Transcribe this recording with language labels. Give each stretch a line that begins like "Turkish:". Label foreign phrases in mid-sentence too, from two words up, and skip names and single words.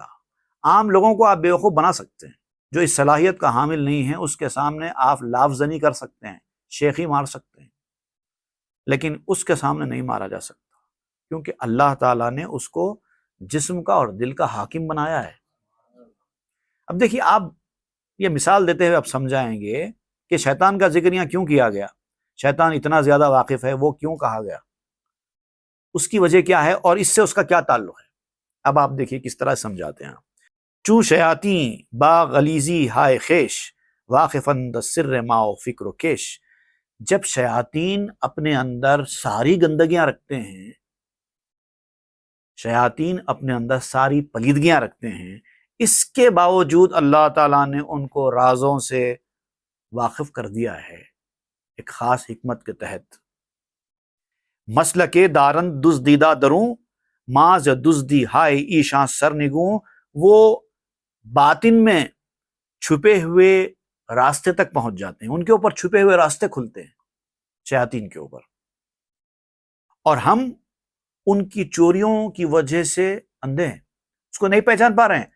Urdu: عام لوگوں کو آپ بیوقوف بنا سکتے ہیں، جو اس صلاحیت کا حامل نہیں ہے، اس کے سامنے آپ لافزنی کر سکتے ہیں، شیخی مار سکتے ہیں، لیکن اس کے سامنے نہیں مارا جا سکتا، کیونکہ اللہ تعالیٰ نے اس کو جسم کا اور دل کا حاکم بنایا ہے۔ اب دیکھیے، آپ یہ مثال دیتے ہوئے آپ سمجھائیں گے کہ شیطان کا ذکر یہاں کیوں کیا گیا، شیطان اتنا زیادہ واقف ہے، وہ کیوں کہا گیا، اس کی وجہ کیا ہے، اور اس سے اس کا کیا تعلق ہے۔ اب آپ دیکھیے کس طرح سمجھاتے ہیں۔
Persian: چوں شیاطیں با غلیظی ہائے خیش، واقفند سر ما و فکر و کیش۔
Urdu: جب شیاطین اپنے اندر ساری گندگیاں رکھتے ہیں، شیاطین اپنے اندر ساری پلیدگیاں رکھتے ہیں، اس کے باوجود اللہ تعالیٰ نے ان کو رازوں سے واقف کر دیا ہے ایک خاص حکمت کے تحت۔
Persian: مسلک دارند دزدیدہ دروں، ماز دزدی ہائے ایشاں سرنگوں۔
Urdu: وہ باطن میں چھپے ہوئے راستے تک پہنچ جاتے ہیں، ان کے اوپر چھپے ہوئے راستے کھلتے ہیں شیاطین کے اوپر، اور ہم ان کی چوریوں کی وجہ سے اندھے ہیں، اس کو نہیں پہچان پا رہے ہیں۔